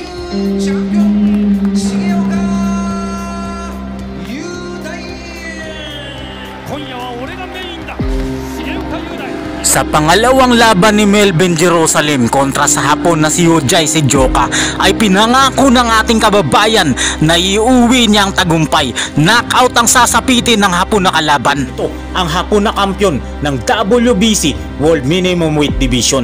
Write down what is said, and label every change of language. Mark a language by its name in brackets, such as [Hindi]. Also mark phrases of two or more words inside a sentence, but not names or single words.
[Japanese] チャンピオン重岡雄大。今夜は俺がメインだ。重岡雄大。 [Filipino] Sa pangalawang laban ni Melvin Jerusalem kontra sa Hapon na si Yujai Sejioka ay pinangako ng ating kababayan na iuwi niyang tagumpay. Knockout ang sasapitin ng Hapon na kalaban. Ito ang Hapon na kampiyon ng WBC World Minimum Weight Division.